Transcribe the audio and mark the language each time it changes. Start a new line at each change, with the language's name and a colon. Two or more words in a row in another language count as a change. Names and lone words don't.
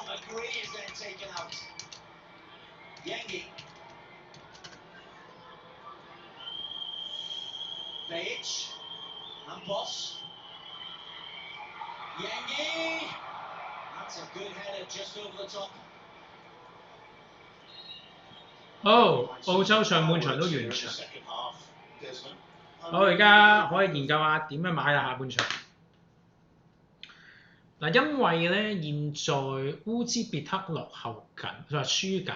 English: McGree is then taken out. Yengi. Bayic. And Boss. Yengi. That's a good header just over the top.
Cantonese: 澳洲上半場都完場。
English: Second half, Desmond.
Cantonese: 我而家可以研究下點樣買下半場。嗱，因為咧現在烏茲別克落後緊，佢話輸緊。